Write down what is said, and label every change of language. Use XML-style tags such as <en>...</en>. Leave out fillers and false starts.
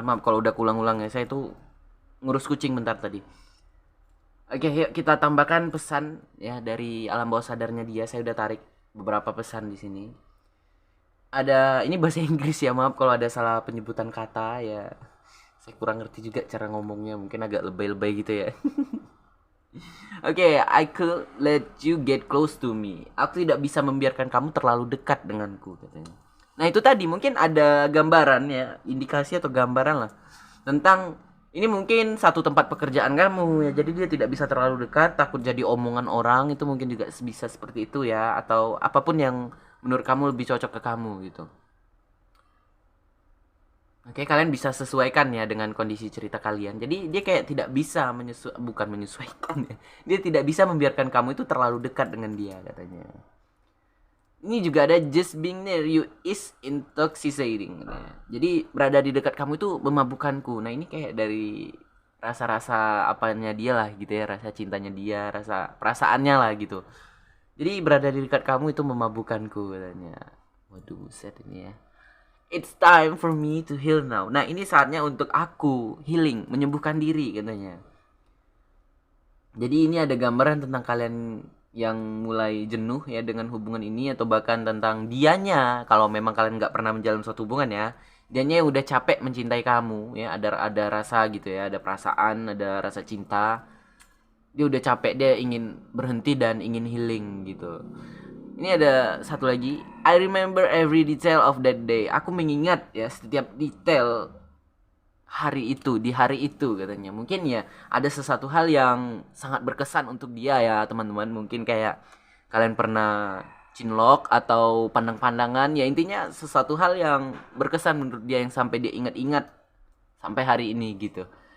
<id>Maaf kalau udah ulang-ulang ya. Saya itu ngurus kucing bentar tadi. Oke, yuk kita tambahkan pesan ya dari alam bawah sadarnya dia. Saya udah tarik beberapa pesan di sini. Ada ini bahasa Inggris ya, maaf kalau ada salah penyebutan kata ya. Saya kurang ngerti juga cara ngomongnya, mungkin agak lebay-lebay gitu ya.</id> <en>Oke, I could let you get close to me.</en> <id>Aku tidak bisa membiarkan kamu terlalu dekat denganku katanya. Nah, itu tadi mungkin ada gambaran ya, indikasi atau gambaran lah tentang ini mungkin satu tempat pekerjaan kamu ya. Jadi dia tidak bisa terlalu dekat, takut jadi omongan orang, itu mungkin juga bisa seperti itu ya, atau apapun yang menurut kamu lebih cocok ke kamu gitu. Oke, kalian bisa sesuaikan ya dengan kondisi cerita kalian. Jadi dia kayak tidak bisa bukan menyesuaikan ya. Dia tidak bisa membiarkan kamu itu terlalu dekat dengan dia katanya. Ini juga ada</id> <en>just being near you is intoxicating</en> <id>katanya. Jadi berada di dekat kamu itu memabukkanku. Nah, ini kayak dari rasa-rasa apanya dia lah gitu ya, rasa cintanya dia, rasa perasaannya lah gitu. Jadi berada di dekat kamu itu memabukkanku katanya. Waduh, set ini ya.</id> <en>It's time for me to heal now.</en> <id>Nah, ini saatnya untuk aku healing, menyembuhkan diri katanya. Jadi ini ada gambaran tentang kalian yang mulai jenuh ya dengan hubungan ini, atau bahkan tentang dianya kalau memang kalian nggak pernah menjalin suatu hubungan ya. Dianya yang udah capek mencintai kamu ya, ada rasa gitu ya, ada perasaan, ada rasa cinta. Dia udah capek, dia ingin berhenti dan ingin healing gitu. Ini ada satu lagi.</id> <en>I remember every detail of that day.</en> <id>Aku mengingat ya setiap detail hari itu, di hari itu katanya. Mungkin ya ada sesuatu hal yang sangat berkesan untuk dia ya teman-teman. Mungkin kayak kalian pernah cinlok atau pandang-pandangan, ya intinya sesuatu hal yang berkesan menurut dia yang sampai dia ingat-ingat sampai hari ini gitu.</id>